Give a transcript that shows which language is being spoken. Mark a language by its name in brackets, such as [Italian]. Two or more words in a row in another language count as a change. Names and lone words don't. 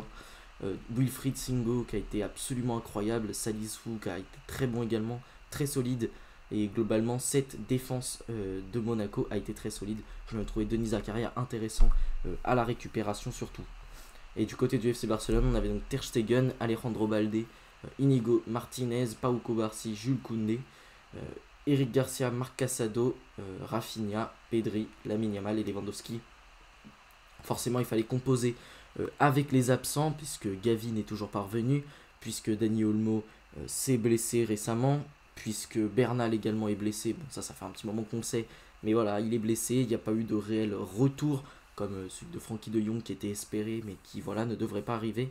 [French] Wilfried Singo qui a été absolument incroyable, Salissou qui a été très bon également, très solide, et globalement cette défense de Monaco a été très solide. Je me trouvais Denis Zakaria intéressant à la récupération surtout. Et du côté du FC Barcelone, on avait donc Ter Stegen, Alejandro Balde, Inigo Martinez, Pau Cubarsí, Jules Koundé, Eric Garcia, Marc Casado, Rafinha, Pedri, Lamine Yamal et Lewandowski. Forcément, il fallait composer avec les absents, puisque Gavi n'est toujours pas revenu, puisque Dani Olmo s'est blessé récemment, puisque Bernal également est blessé. Bon, ça fait un petit moment qu'on le sait, mais voilà, il est blessé, il n'y a pas eu de réel retour, comme celui de Frenkie de Jong qui était espéré, mais qui voilà, ne devrait pas arriver.